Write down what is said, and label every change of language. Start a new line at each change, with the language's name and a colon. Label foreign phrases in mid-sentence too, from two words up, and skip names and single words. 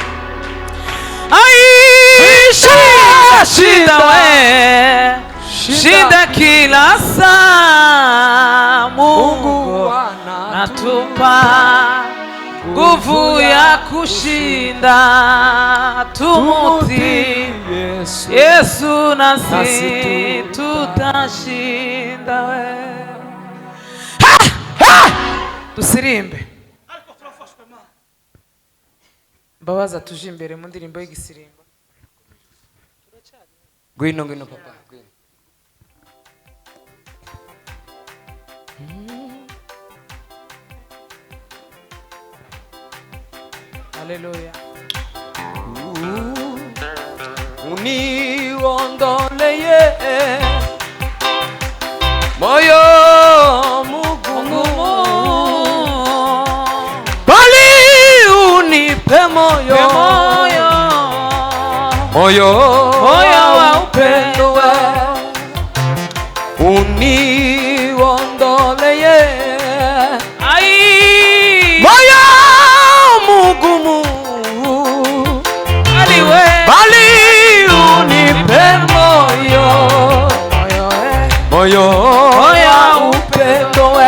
Swahili: Shinda, shinda we, shinda kila saa. Mungu natupa nguvu ya kushinda. Tumutii Yesu nasi tutashinda we.
Kinyarwanda: Tusirimbe Mbabaza tuje imbere mu ndirimbo y'igisirimba. Ngwino ngwino papa ngwino. Haleluya.
Swahili: Uniondoleye moyo mugumu, bali unipe moyo wa upendo. Uniondoleye moyo mugumu, bali unipe moyo wa upendo.